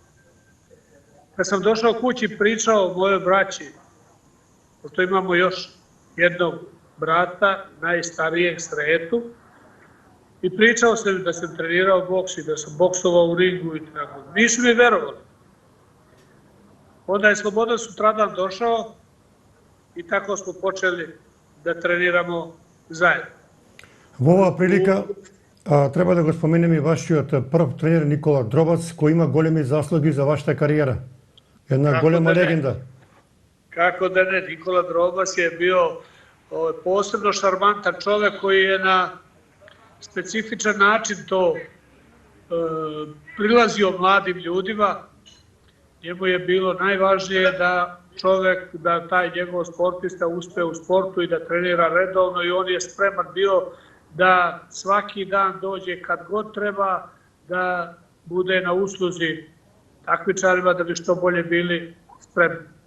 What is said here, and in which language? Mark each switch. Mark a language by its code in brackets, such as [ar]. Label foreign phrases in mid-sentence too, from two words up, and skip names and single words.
[sr] Kad sam došao kući, pričao mojoj braći, pošto imamo još jednog brata, najstarijeg Sretu, i pričao sam da sam trenirao boks i da sam boksovao u ringu i tako. Nisu mi verovali. Onda je Slobodan sutradan došao i tako smo počeli da treniramo zajedno. [mk] Во оваа прилика треба да го споменеме и вашиот прв тренер Никола Дробац, кој има големи заслуги за вашата кариера. Една голема легенда. [sr] Kako da ne, Nikola Drobac je bio posebno šarmantan čovek koji je na specifičan način to prilazio mladim ljudima. Njemu je bilo najvažnije da čovek, da taj njegov sportista uspe u sportu i da trenira redovno i on je spreman bio da svaki dan dođe kad god treba, da bude na usluzi takmičarima da bi što bolje bili spremni.